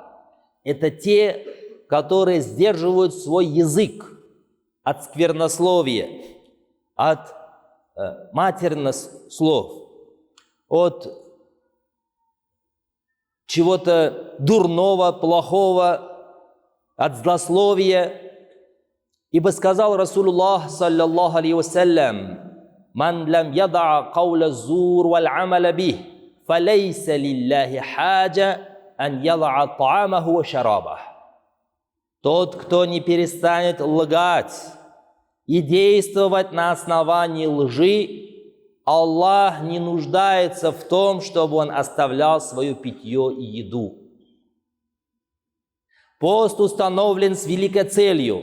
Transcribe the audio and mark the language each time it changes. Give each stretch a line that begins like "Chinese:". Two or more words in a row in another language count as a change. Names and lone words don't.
Russian: Это те, которые сдерживают свой язык от сквернословия, от матерных слов, от чего-то дурного, плохого, от злословия. Ибо сказал Расулуллах,
Arabic: صلى الله عليه وسلم: «من لم يدع قول الزور والعمل به، فليس لله حاجة أن يدع طعامه وشرابه».
Russian: Тот, кто не перестанет лгать и действовать на основании лжи, Аллах не нуждается в том, чтобы он оставлял свое питье и еду. Пост установлен с великой целью.